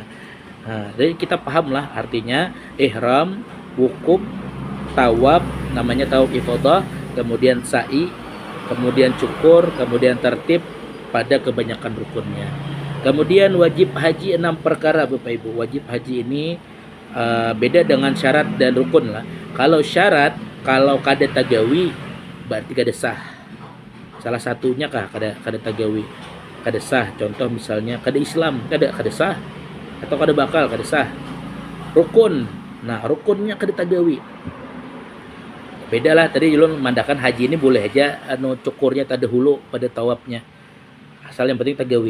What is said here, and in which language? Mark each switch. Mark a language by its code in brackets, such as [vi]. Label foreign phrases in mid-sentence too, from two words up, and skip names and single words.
[id] Nah, jadi kita paham lah artinya ihram, wukuf, tawaf, namanya tawaf ifadah, kemudian sa'i, kemudian cukur, kemudian tertib pada kebanyakan rukunnya. Kemudian wajib haji 6 perkara Bapak Ibu. Wajib haji ini beda dengan syarat dan rukun lah. [bjn] Kalau syarat, kalau kada tagawi berarti kada sah. Salah satunya kah kada tagawi, kada sah. Contoh misalnya kada Islam, kada sah, atau kada bakal, kada sah. Rukun, nah rukunnya kada tagawi. Beda lah, tadi ulun mandakan haji ini boleh aja cukurnya tadahulu pada tawafnya, asal yang penting tagawi.